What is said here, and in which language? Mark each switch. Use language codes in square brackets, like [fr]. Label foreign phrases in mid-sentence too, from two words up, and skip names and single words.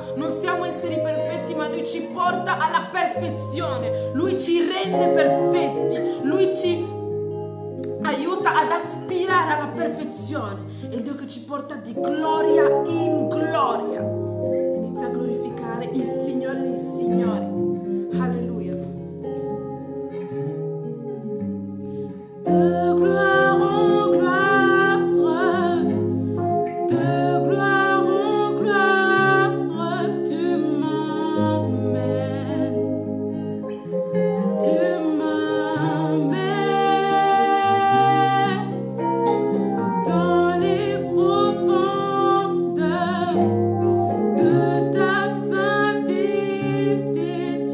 [it] Non siamo esseri perfetti, ma Lui ci porta alla perfezione. Lui ci rende perfetti. Lui ci aiuta ad aspirare alla perfezione. È il Dio che ci porta di gloria in gloria. Inizia a glorificare il Signore dei Signori. Alleluia. [fr] De gloire en gloire, de gloire en gloire, tu m'emmènes, dans les profondeurs de ta sainteté.